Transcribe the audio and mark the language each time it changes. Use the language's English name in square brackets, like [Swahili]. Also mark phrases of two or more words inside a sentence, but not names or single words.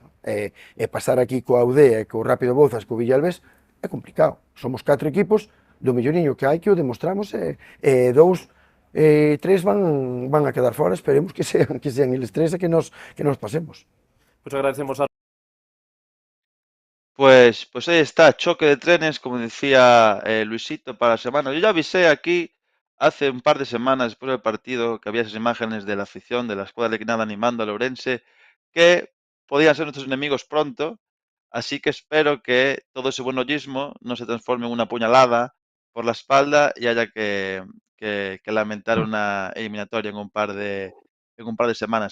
[Galician] E pasar aquí coa UD e co Rápido Bouzas, co Villalbés, é complicado. Somos 4 equipos do melloriño que hai, que o demostramos, e 3 van a quedar fora, esperemos que sean eles 3 e que nos pasemos. Pois agradecemos a... [Spanish] Pues ahí está, choque de trenes, como decía Luisito, para la semana. Yo ya avisé aquí hace un par de semanas después del partido que había esas imágenes de la afición de la escuadra de Quinada animando a Lourense, que podían ser nuestros enemigos pronto, así que espero que todo ese buenollismo no se transforme en una puñalada por la espalda y haya que lamentar una eliminatoria en un par de semanas.